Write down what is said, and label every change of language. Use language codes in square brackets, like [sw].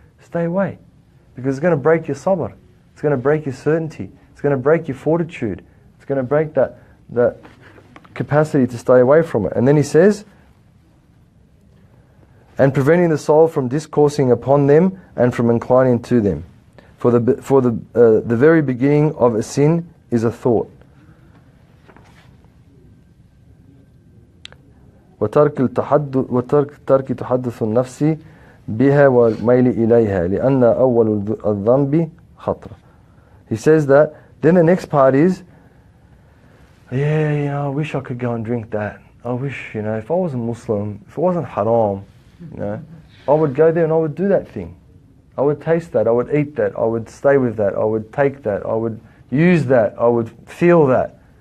[en] Stay away, because it's going to break your sabr, it's going to break your certainty, it's going to break your fortitude, it's going to break that capacity to stay away from it. And then he says, and preventing the soul from discoursing upon them and from inclining to them. For the very beginning of a sin is a thought. [ar] وترك تحدث النفس بها والميل إليها لأن أول الذنب خطر. [en] He says that, then the next part is, I wish I could go and drink that. I wish, if I was a Muslim, if it wasn't haram, I would go there and I would do that thing. I would taste that, I would eat that, I would stay with that, I would take that, I would use that, I would feel that.